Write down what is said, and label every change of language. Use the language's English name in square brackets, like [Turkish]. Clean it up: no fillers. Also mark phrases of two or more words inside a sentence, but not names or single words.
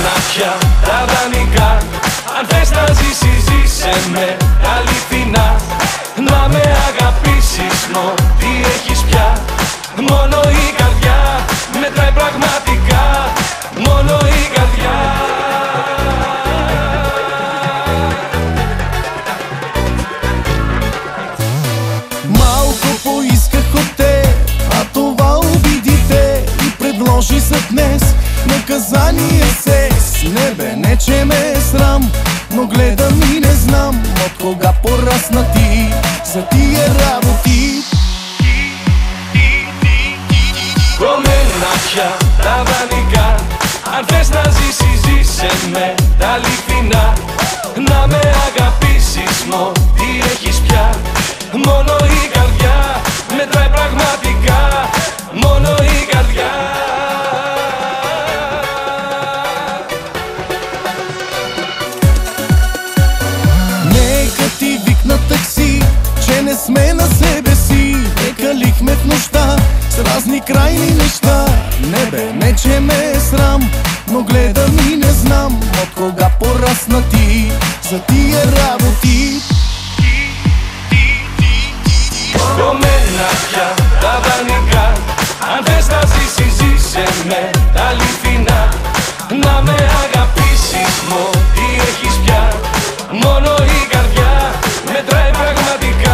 [Greek] πια τα δανεικά. Αν θες να ζήσεις, ζήσε με αληθινά. Να με αγαπήσεις, τι έχεις πια. Μόνο η καρδιά μετράει πραγματικά. Μόνο η καρδιά. [Bulgarian] Малко поисках от те, а това обиди те и предложи за днес наказание с небе. Не че ме е срам, но гледам и не знам от кога порасна ти за тия работи. [Greek] Κομμένα πια τα δανεικά. Αν θες να ζήσεις, ζήσε με τα αληθινά. Να με αγαπήσεις, τι έχεις πια. Μόνο η καρδιά μετράει πραγματικά. Μόνο η καρδιά. [Bulgarian] Нека ти викна такси, че не сме на себе си. Прекалихме в нощта с разни крайни неща. Не бе, не че ме е срам, но гледам и не знам от кога порасна ти за тия работи. [Greek] Κομμένα πια τα δανεικά. Αν θες να ζήσεις, ζήσε με τα αληθινά. Να με αγαπήσεις, τι έχεις πια. Μόνο η καρδιά μετράει πραγματικά.